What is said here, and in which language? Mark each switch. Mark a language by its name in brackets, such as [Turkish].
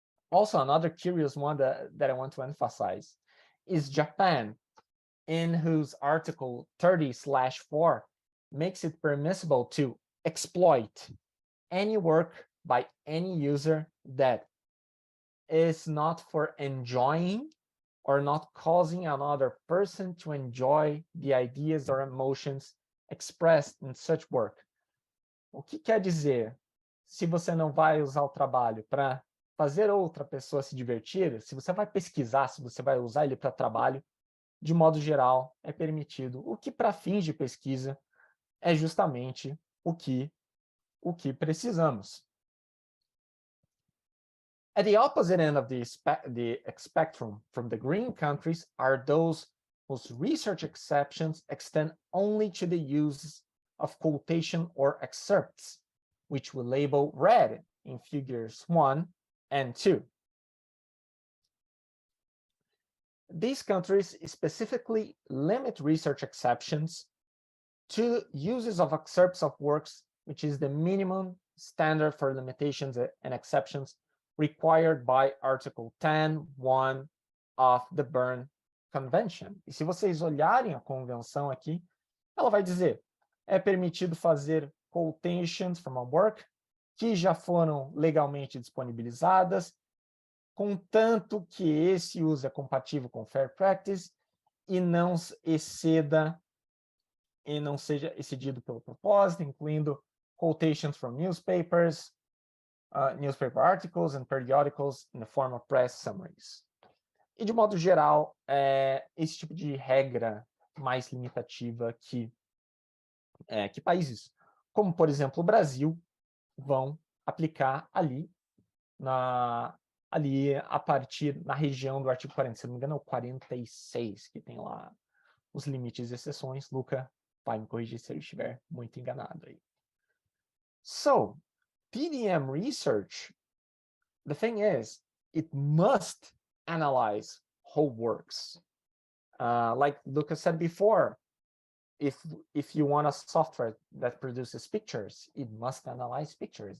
[English] Also, another curious one that I want to emphasize is Japan, in whose Article 30/4 makes it permissible to exploit any work by any user that is not for enjoying or not causing another person to enjoy the ideas or emotions expressed in such work. [Portuguese] O que quer dizer? Se você não vai usar o trabalho para fazer outra pessoa se divertir, se você vai pesquisar, se você vai usar ele para trabalho, de modo geral, é permitido. O que para fins de pesquisa é justamente o que precisamos. [English] At the opposite end of the spectrum from the green countries are those whose research exceptions extend only to the use of quotation or excerpts, which we label red in figures 1 and 2. These countries specifically limit research exceptions to uses of excerpts of works, which is the minimum standard for limitations and exceptions required by Article 10(1) of the Bern Convention. [Portuguese] E se vocês olharem a convenção aqui, ela vai dizer: é permitido fazer [English] quotations from a work que já foram legalmente disponibilizadas, contanto que esse uso é compatível com fair practice e não exceda e não seja excedido pelo propósito, incluindo quotations from newspapers, newspaper articles and periodicals in the form of press summaries. [Portuguese] E de modo geral, esse tipo de regra mais limitativa que países, como por exemplo o Brasil, vão aplicar ali a partir na região do artigo 40, se não me engano é o 46, que tem lá os limites e exceções. Luca vai me corrigir se eu estiver muito enganado aí. [English] So, TDM research, the thing is, it must analyze whole works. Like Lucas said before, if you want a software that produces pictures, it must analyze pictures.